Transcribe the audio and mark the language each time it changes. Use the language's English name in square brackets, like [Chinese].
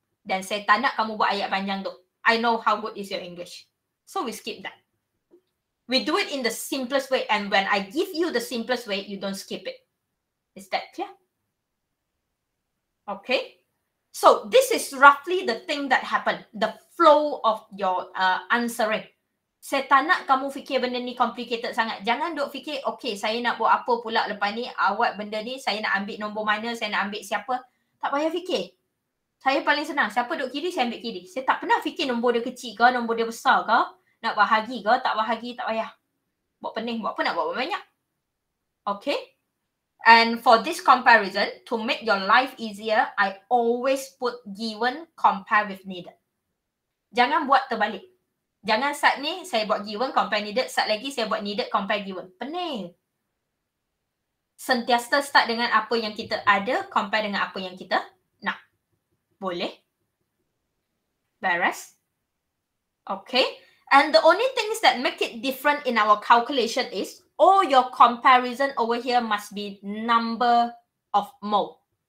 [Malay] Dan saya tak nak kamu buat ayat panjang tu. [English] I know how good is your English. So we skip that. We do it in the simplest way, and when I give you the simplest way, you don't skip it. Is that clear? Okay. So this is roughly the thing that happened, the flow of your answering. [Malay] Saya tak nak kamu fikir benda ni complicated sangat. Jangan duk fikir, okay, saya nak buat apa pula lepas ni, awak benda ni, saya nak ambil nombor mana, saya nak ambil siapa. Tak payah fikir. Saya paling senang, siapa duk kiri, saya ambil kiri. Saya tak pernah fikir nombor dia kecil ke, nombor dia besar ke, nak bahagi ke, tak bahagi, tak payah. Buat pening, buat apa nak buat banyak. Okay. [English] And for this comparison, to make your life easier, I always put given, compare with needed. [Malay] Jangan buat terbalik. Jangan saat ni saya buat given, compare needed. Saat lagi saya buat needed, compare given. Pening. Sentiasa start dengan apa yang kita ada, compare dengan apa yang kita nak. Boleh? Beres? Okay. [English] And the only things that make it different in our calculation is all your comparison over here must be number of mole.